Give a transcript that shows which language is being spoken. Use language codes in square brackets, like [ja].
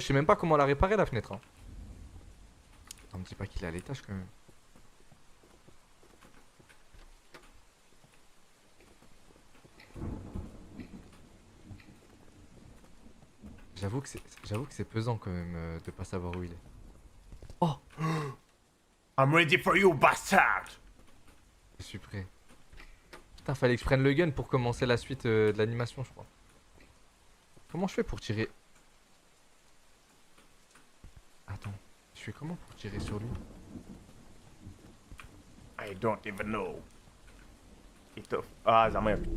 [fr] Je sais même pas comment la réparer la fenêtre. Hein. Attends, me dis pas qu'il est à l'étage quand même. J'avoue que c'est pesant quand même de pas savoir où il est. Oh, [en] I'm ready for you, bastard! [fr] je suis prêt. Putain, fallait que je prenne le gun pour commencer la suite de l'animation, je crois. Comment je fais pour tirer? Attends, je fais comment pour tirer sur lui? [en] I don't even know. Ah, Zama,